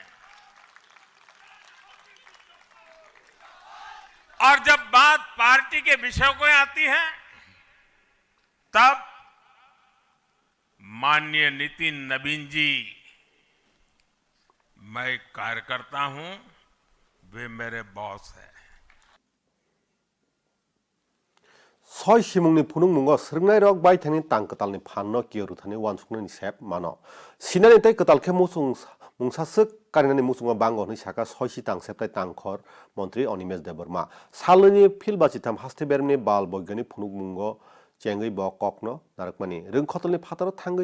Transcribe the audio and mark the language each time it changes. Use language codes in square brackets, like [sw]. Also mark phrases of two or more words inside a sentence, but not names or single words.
[hi] और जब बात पार्टी के विषयों को आती है तब माननीय नितिन नबीन जी मैं कार्यकर्ता हूं वे मेरे बॉस हैं [trp] सय सिमुंनि फुनुं मुंगो स्रंनाय रक बाय थानि तां कतालनि फाननो कियरु थानि वानसुकनि सेप मानो सिनानि तै कतालखे मुसुं मुंसासक कारिनानि मुसुंगा बांगोनि साका सयसि तां सेपताय तांखर मन्त्री अनिमेश देबबर्मा सालनि फिलबाचिथाम हास्ते बेरमनि बाल बैज्ञानिक फुनुं मुंगो चेंगै ब ककनो नारकमानि रोंखतलनि फातार थांगै